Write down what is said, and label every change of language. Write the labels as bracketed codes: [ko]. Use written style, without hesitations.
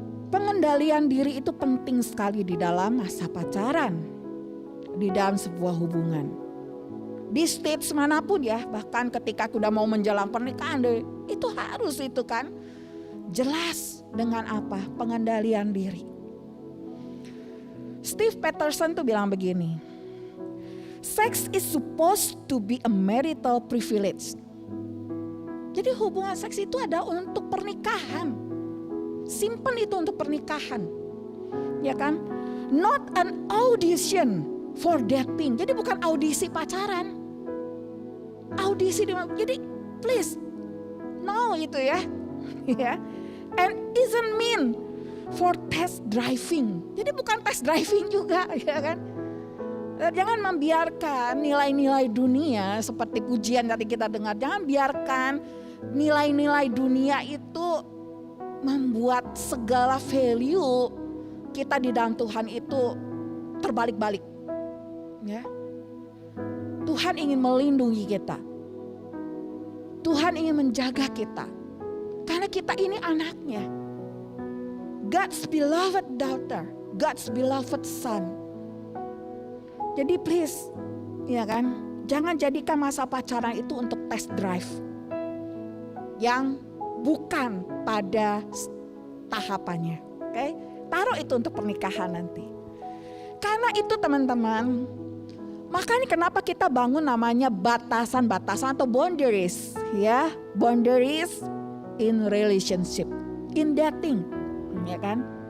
[id] pengendalian diri itu penting sekali di dalam masa pacaran, di dalam sebuah hubungan. Di stage manapun ya, bahkan ketika udah mau menjelang pernikahan, itu harus itu kan. Jelas dengan apa? Pengendalian diri. [en] Steve Patterson [id] tuh bilang begini, [en] sex is supposed to be a marital privilege. [id] Jadi hubungan seks itu ada untuk pernikahan. Simpen itu untuk pernikahan. Ya kan? [en] Not an audition for dating. [id] Jadi bukan audisi pacaran. Audisi jadi [en] please no [id] itu ya. Ya. [en] And isn't mean for test driving. [id] Jadi bukan [en] test driving [id] juga, ya kan? Jangan membiarkan nilai-nilai dunia seperti pujian tadi kita dengar. Jangan biarkan nilai-nilai dunia itu membuat segala value kita di dalam Tuhan itu terbalik-balik. Ya. Tuhan ingin melindungi kita. Tuhan ingin menjaga kita. Karena kita ini anaknya. [en] God's beloved daughter, God's beloved son. [id] Jadi please, ya kan, jangan jadikan masa pacaran itu untuk [en] test drive [id] yang bukan pada tahapannya. Oke, taruh itu untuk pernikahan nanti. Karena itu teman-teman, makanya kenapa kita bangun namanya batasan-batasan atau boundaries, ya, [en] boundaries in relationship, in dating, [id] ya kan?